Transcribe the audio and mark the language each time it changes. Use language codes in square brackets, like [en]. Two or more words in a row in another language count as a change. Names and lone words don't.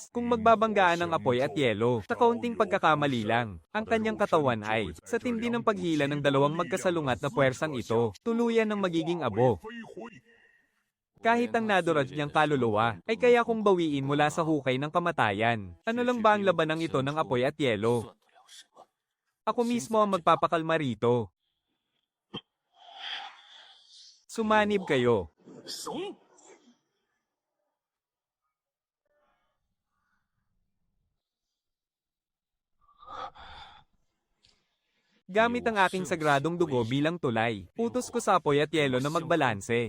[tl] Kung magbabanggaan ang apoy at yelo, sa kaunting pagkakamali lang, ang kanyang katawan ay, sa tindi ng paghila ng dalawang magkasalungat na puwersang ito, tuluyan ng magiging abo. [zh] 飞回。 [tl] Kahit ang naduraj niyang kaluluwa, ay kaya kong bawiin mula sa hukay ng kamatayan. Ano lang ba ang labanang ito ng apoy at yelo? [zh] 算得了什么？ [tl] Ako mismo ang magpapakalma rito. Sumanib kayo. [zh] 怂！ [tl] Gamit ang aking sagradong dugo bilang tulay, utos ko sa apoy at yelo na magbalanse.